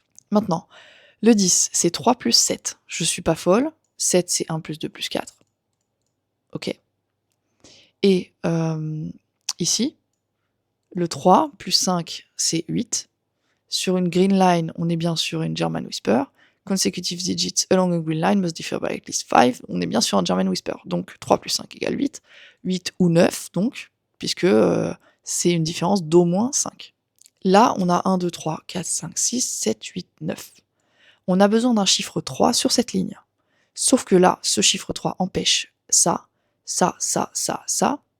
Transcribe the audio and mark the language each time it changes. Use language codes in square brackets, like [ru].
[fr] Maintenant, le 10, c'est 3 plus 7. Je suis pas folle. 7, c'est 1 plus 2 plus 4. Ok. Et ici, le 3 plus 5, c'est 8. Sur une green line, on est bien sur une German Whisper. [en] Consecutive digits along a green line must differ by at least 5. [fr] On est bien sur un German Whisper. Donc 3 plus 5 égale 8. 8 ou 9, donc, puisque c'est une différence d'au moins 5. Là, on a 1, 2, 3, 4, 5, 6, 7, 8, 9. On a besoin d'un chiffre 3 sur cette ligne. Sauf que là, ce chiffre 3 empêche ça, ça, ça, ça, ça.